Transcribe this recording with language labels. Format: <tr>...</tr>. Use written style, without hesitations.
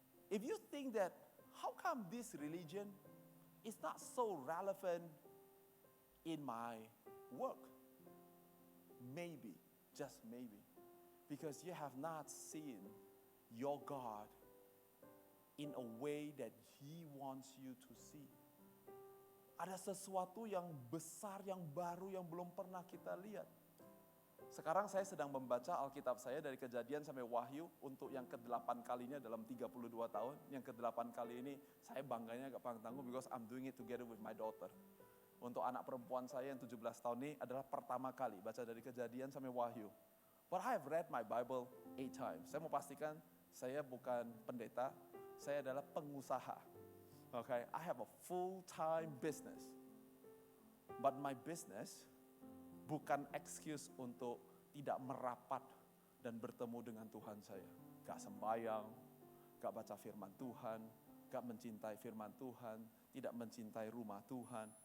<en>If you think that, how come this religion is not so relevant in my work? Maybe, just maybe, because you have not seen your God in a way that He wants you to see.</en> <id>Ada sesuatu yang besar, yang baru, yang belum pernah kita lihat. Sekarang saya sedang membaca Alkitab saya dari Kejadian sampai Wahyu untuk yang ke-8 kalinya dalam 32 tahun. Yang ke-8 kali ini saya bangganya gak panggung</id> <en>because I'm doing it together with my daughter.</en> <id>Untuk anak perempuan saya yang 17 tahun ini adalah pertama kali baca dari Kejadian sampai Wahyu.</id> <en>But I have read my Bible 8 times.</en> <id>Saya mau pastikan saya bukan pendeta, saya adalah pengusaha.</id> <en>Okay, I have a full-time business. But my business</en> <id>bukan excuse untuk tidak merapat dan bertemu dengan Tuhan saya. Gak sembahyang, gak baca firman Tuhan, gak mencintai firman Tuhan, tidak mencintai rumah Tuhan.</id>